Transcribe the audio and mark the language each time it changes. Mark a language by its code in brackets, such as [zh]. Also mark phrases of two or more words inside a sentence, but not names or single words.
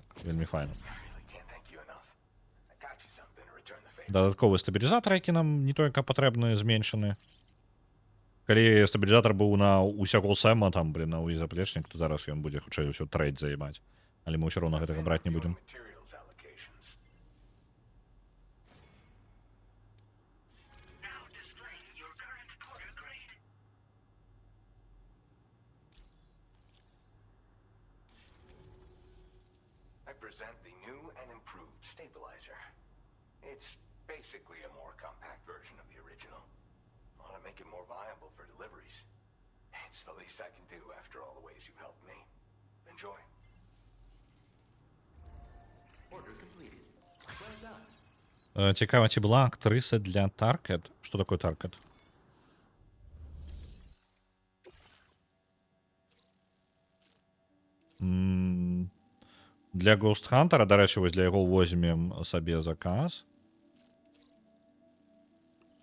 [be] Вельмі файна. Дадатковы стабілізатор, які нам не толькі патрэбны, зменшаны. Калі стабілізатор быў на усяго Сэма, там, блин, на увесь заплечнік, то зараз ён будзе хутчэй усё трэйд заебаць. Але мы ўсё роўна гэтага браць не будзем. [en] Present the new and improved stabilizer. It's basically a more compact version of the original. I want to make it more viable for deliveries. It's the least I can do after all the ways you've helped me. Enjoy. Order completed. Well done. [be] Цікава, ці була актрыса для Target? Што такое Target? Для Ghost Hunter, дарэчы, вось для яго возьмем сабе заказ.